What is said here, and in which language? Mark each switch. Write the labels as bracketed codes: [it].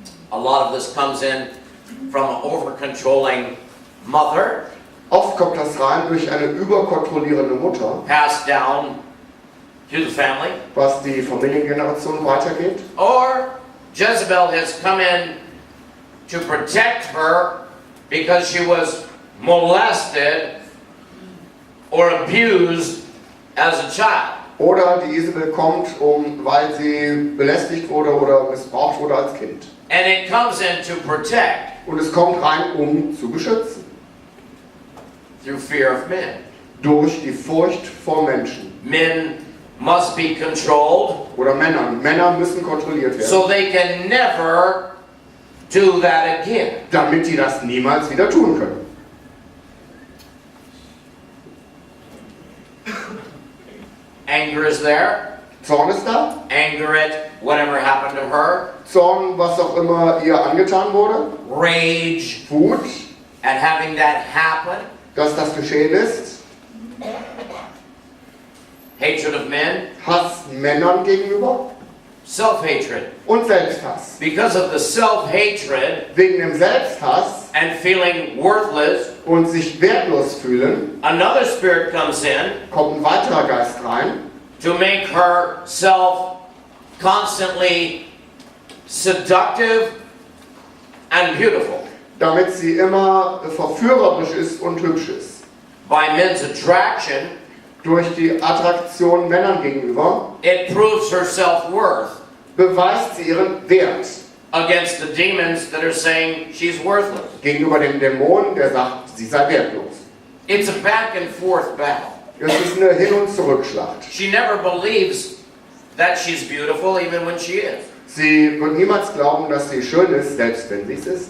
[en] A lot of this comes in from an over-controlling mother, [de] Oft kommt das rein durch eine überkontrollierende Mutter, [en] passed down to the family, [de] was die Familiengeneration weitergeht. [en] or Jezebel has come in to protect her because she was molested or abused as a child. [de] Oder die Isabel kommt, weil sie belästigt wurde oder missbraucht wurde als Kind. [en] And it comes in to protect [de] Und es kommt rein, zu beschützen. [en] through fear of men. [de] Durch die Furcht vor Menschen. [en] Men must be controlled [de] Oder Männern. Männer müssen kontrolliert werden. [en] so they can never do that again. [de] Damit die das niemals wieder tun können. [en] Anger is there. [de] Zorn ist da. [en] Anger at whatever happened to her. [de] Zorn, was auch immer ihr angetan wurde. [en] Rage [de] Wut, [en] at having that happen. [de] dass das geschehen ist. [en] Hatred of men. [de] Hass Männern gegenüber. [en] Self-hatred. [de] Und Selbsthass. [en] Because of the self-hatred [de] Wegen dem Selbsthass [en] and feeling worthless, [de] und sich wertlos fühlen, [en] another spirit comes in [de] kommt ein weiterer Geist rein, [en] to make herself constantly seductive and beautiful [de] damit sie immer verführerisch ist und hübsch ist. [en] by men's attraction. [de] Durch die Attraktion Männern gegenüber [en] It proves her self-worth [de] beweist sie ihren Wert [en] against the demons that are saying she's worthless. [de] gegenüber dem Dämon, der sagt, sie sei wertlos. [en] It's a back and forth battle. [de] Es ist eine Hin- und Zurückschlacht. [en] She never believes that she's beautiful even when she is. [de] Sie wird niemals glauben, dass sie schön ist, selbst wenn sie es ist.